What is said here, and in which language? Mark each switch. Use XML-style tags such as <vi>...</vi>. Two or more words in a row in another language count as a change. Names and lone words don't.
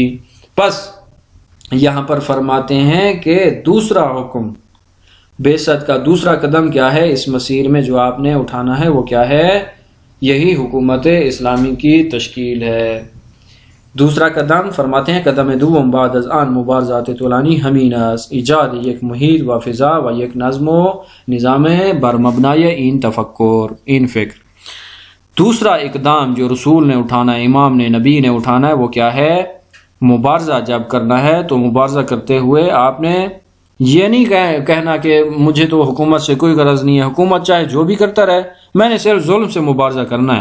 <ur>بس یہاں پر فرماتے ہیں کہ دوسرا حکم بعثت کا دوسرا قدم کیا ہے اس مسیر میں جو آپ نے اٹھانا ہے وہ کیا ہے؟ یہی حکومت اسلامی کی تشکیل ہے. دوسرا قدم فرماتے ہیں</ur> <fa>قدم دوم بعد از آن مبارزات طولانی همین است، ایجاد یک محیط و فضا و یک نظم و نظام بر مبنای این تفکر این فکر.</fa> <ur>دوسرا اقدام جو رسول نے اٹھانا ہے، امام نے، نبی نے اٹھانا ہے وہ کیا ہے؟ مبارزہ جب کرنا ہے تو مبارزہ کرتے ہوئے آپ نے یہ نہیں کہنا کہ مجھے تو حکومت سے کوئی غرض نہیں ہے، حکومت چاہے جو بھی کرتا رہے، میں نے صرف ظلم سے مبارزہ کرنا ہے۔</ur>